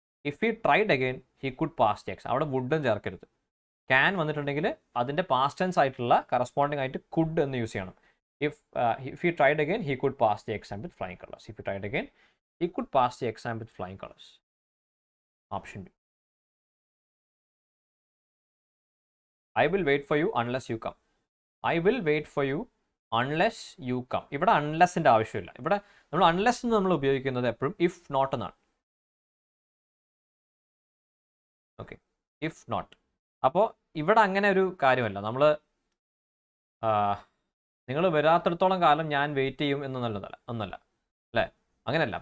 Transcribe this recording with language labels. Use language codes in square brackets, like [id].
[en] If he tried again he could pass the exam. [ml] അവിടെ വുഡും ചേർക്കരുത്. Can വന്നിട്ടുണ്ടെങ്കിൽ അതിൻ്റെ പാസ്റ്റ് ടെൻസ് ആയിട്ടുള്ള കറസ്പോണ്ടിങ് ആയിട്ട് കുഡ് എന്ന് യൂസ് ചെയ്യണം. [en] If he tried again he could pass the exam with flying colours. If he tried again he could pass the exam with flying colours. [ml] Option B. [en] I will wait for you unless you come. I will wait for you unless you come. [ml] ഇവിടെ അൺലെസ്സിൻ്റെ ആവശ്യമില്ല. ഇവിടെ നമ്മൾ unless എന്ന് നമ്മൾ ഉപയോഗിക്കുന്നത് എപ്പോഴും if not എന്നാണ്. Okay, if not. അപ്പോൾ ഇവിടെ അങ്ങനെ ഒരു കാര്യമല്ല. നമ്മൾ നിങ്ങൾ വരാത്തിടത്തോളം കാലം ഞാൻ വെയിറ്റ് ചെയ്യും എന്നൊന്നല്ല അല്ലേ, അങ്ങനെയല്ല.